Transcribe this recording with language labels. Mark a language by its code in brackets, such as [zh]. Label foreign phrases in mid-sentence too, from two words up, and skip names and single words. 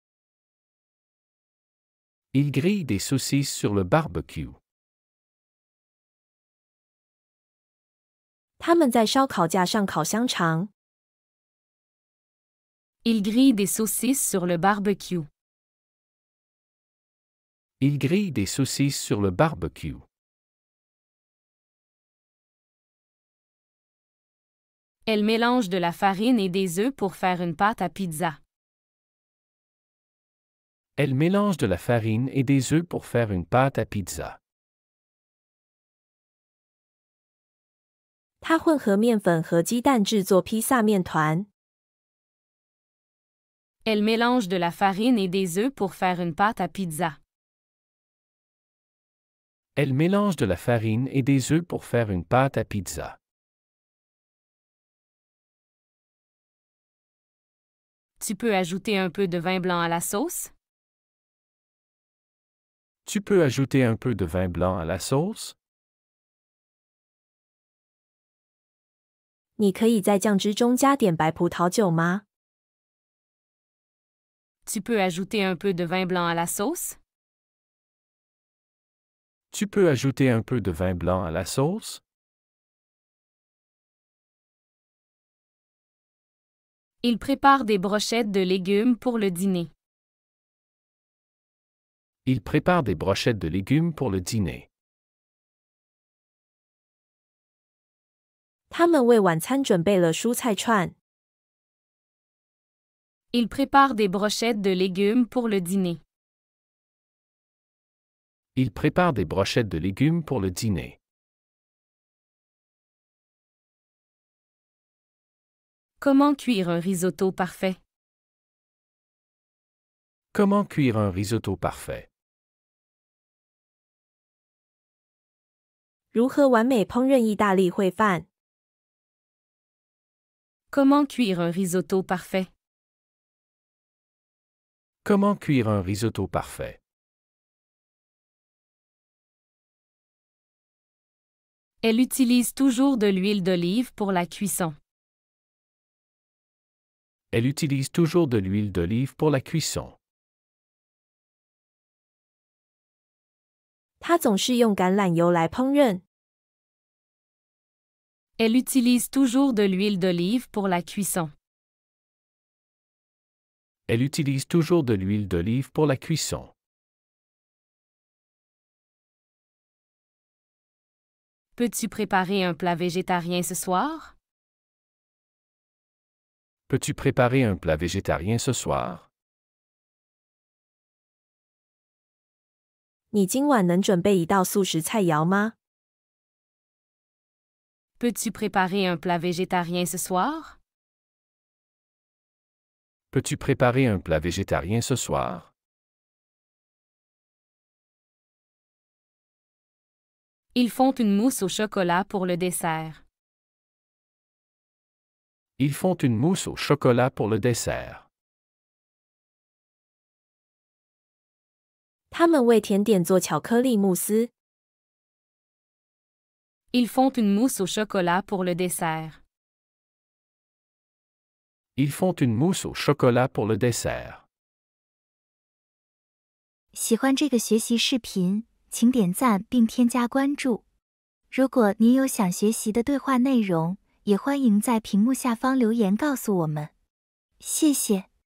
[fr] Il grille des saucisses sur le barbecue. [zh] 他们在烧烤架上烤香肠。 [fr] Il grille des saucisses sur le barbecue. Il grille des saucisses sur le barbecue. Elle mélange de la farine et des œufs pour faire une pâte à pizza. Elle mélange de la farine et des œufs pour faire une pâte à pizza. [zh] 她混合面粉和鸡蛋制作披萨面团。 [fr] Elle mélange de la farine et des œufs pour faire une pâte à pizza. Elle mélange de la farine et des œufs pour faire une pâte à pizza. Tu peux ajouter un peu de vin blanc à la sauce? Tu peux ajouter un peu de vin blanc à la sauce? [zh] 你可以在酱汁中加点白葡萄酒吗？ [fr] Tu peux ajouter un peu de vin blanc à la sauce? Tu peux ajouter un peu de vin blanc à la sauce? Il prépare des brochettes de légumes pour le dîner. Il prépare des brochettes de légumes pour le dîner. [zh] 他们为晚餐准备了蔬菜串。 [fr] Il prépare des brochettes de légumes pour le dîner. Il prépare des brochettes de légumes pour le dîner. Comment cuire un risotto parfait? Comment cuire un risotto parfait? [zh] 如何完美烹饪意大利烩饭？ [fr] Comment cuire un risotto parfait? Comment cuire un risotto parfait? Elle utilise toujours de l'huile d'olive pour la cuisson. Elle utilise toujours de l'huile d'olive pour la cuisson. [zh] 她总是用橄榄油来烹饪。 [fr] Elle utilise toujours de l'huile d'olive pour la cuisson. Elle utilise toujours de l'huile d'olive pour la cuisson. Peux-tu préparer un plat végétarien ce soir? Peux-tu préparer un plat végétarien ce soir? [zh] 你今晚能准备一道素食菜肴吗？ [fr] Peux-tu préparer un plat végétarien ce soir? Peux-tu préparer un plat végétarien ce soir? Ils font une mousse au chocolat pour le dessert. Ils font une mousse au chocolat pour le dessert. [zh] 他们为甜点做巧克力慕斯。 [fr] Ils font une mousse au chocolat pour le dessert. Ils font une mousse au chocolat pour le dessert. [zh] 喜欢这个学习视频，请点赞并添加关注。如果您有想学习的对话内容，也欢迎在屏幕下方留言告诉我们。谢谢。